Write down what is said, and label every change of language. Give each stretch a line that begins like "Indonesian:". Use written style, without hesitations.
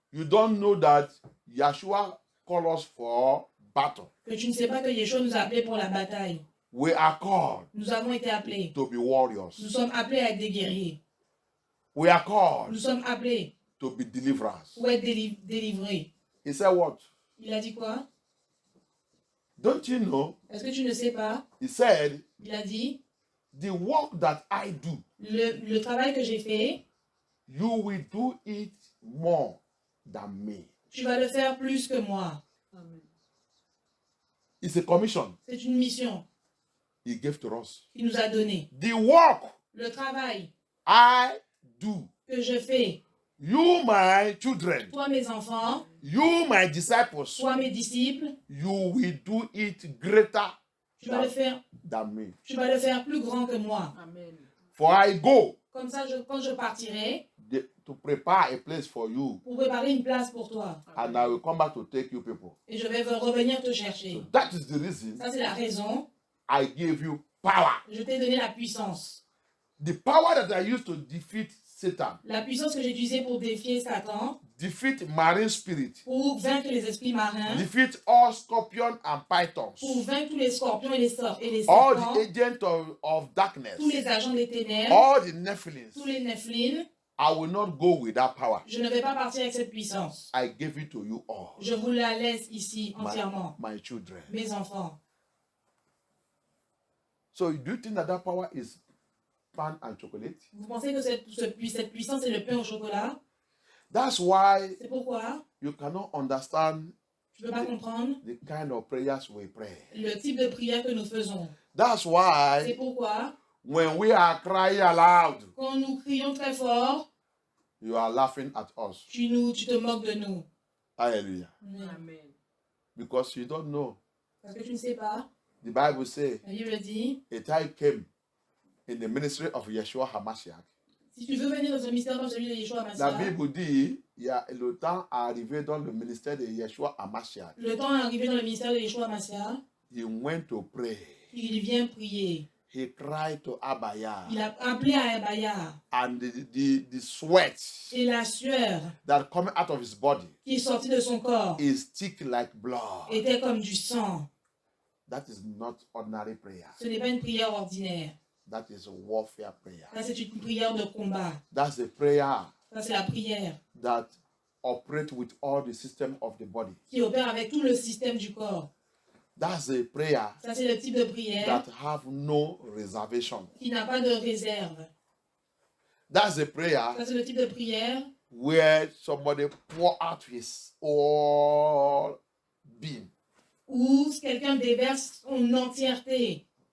English: you don't know that Yeshua called us for battle.
French: que tu ne sais pas que Yeshua nous a appelés pour la bataille.
English: We are called
French: Nous avons été appelés.
English: to be warriors.
French: Nous sommes appelés à être des guerriers.
English: We are called
French: Nous sommes appelés
English: to be deliverers.
French: pour être délivrés.
English: He said what?
French: Il a dit quoi?
English: Don't you know?
French: Est-ce que tu ne sais pas?
English: He said,
French: Il a dit,
English: the work that I do,
French: le travail que j'ai fait,
English: you will do it more than me.
French: tu vas le faire plus que moi.
English: It's a commission
French: C'est une mission
English: he gave to us.
French: qu'il nous a donnée.
English: The work
French: Le travail
English: I do,
French: que je fais,
English: you my children,
French: toi mes enfants,
English: you my disciples,
French: toi mes disciples,
English: you will do it greater
French: tu vas le faire,
English: than me.
French: tu vas le faire plus grand que moi.
English: For I go
French: Comme ça, quand je partirai,
English: to prepare a place for you,
French: pour préparer une place pour toi.
English: and I will come back to take you people.
French: Et je vais revenir te chercher.
English: So that is the reason
French: Ça, c'est la raison.
English: I gave you power.
French: Je t'ai donné la puissance.
English: The power that I used to defeat Satan,
French: La puissance que j'ai utilisée pour défier Satan,
English: defeat marine spirit,
French: pour vaincre les esprits marins,
English: defeat all scorpions and pythons,
French: pour vaincre tous les scorpions et les
English: all
French: serpents,
English: the agents of darkness,
French: tous les agents des ténèbres,
English: all the Nephilims.
French: tous les nephlines.
English: I will not go with that power.
French: Je ne vais pas partir avec cette puissance.
English: I gave it to you all,
French: Je vous la laisse ici entièrement,
English: my children.
French: mes enfants.
English: So do you think that power is pan and chocolate?
French: Vous pensez que cette puissance est le pain au chocolat?
English: That's why
French: C'est pourquoi
English: you cannot understand
French: je ne peux pas comprendre
English: the kind of prayers we pray.
French: le type de prière que nous faisons.
English: That's
French: C'est
English: why
French: pourquoi,
English: when we are crying aloud,
French: quand nous crions très fort,
English: you are laughing at us.
French: tu te moques de nous. Hallelujah. Amen.
English: Because you don't know.
French: Parce que tu ne sais pas.
English: The Bible says
French: La Bible dit,
English: a time came in the ministry of Yeshua HaMashiach.
French: si tu veux venir dans un mystère comme celui de Yeshua La Mashiach, Bible dit, il y a le temps arrivé dans le ministère de Yeshua HaMashiach. le temps est arrivé dans le ministère de Yeshua Mashiach,
English: He went to pray.
French: il vient prier.
English: he cried to Abaya,
French: il a appelé à Abaya.
English: and the sweat
French: Et la sueur
English: that coming out of his body
French: qui est sortie de son corps
English: is thick like blood.
French: était comme du sang.
English: That is not ordinary prayer.
French: Ce n'est pas une prière ordinaire.
English: That is a warfare prayer.
French: Ça, c'est une prière de combat.
English: That's a prayer
French: Ça, c'est la prière
English: that operates with all the system of the body.
French: qui opère avec tout le système du corps.
English: That's a prayer
French: Ça, c'est le type de prière
English: that have no reservation.
French: qui n'a pas de réserve.
English: That's a prayer
French: Ça, c'est le type de prière
English: where somebody pour out his all being.
French: où quelqu'un déverse son entièreté.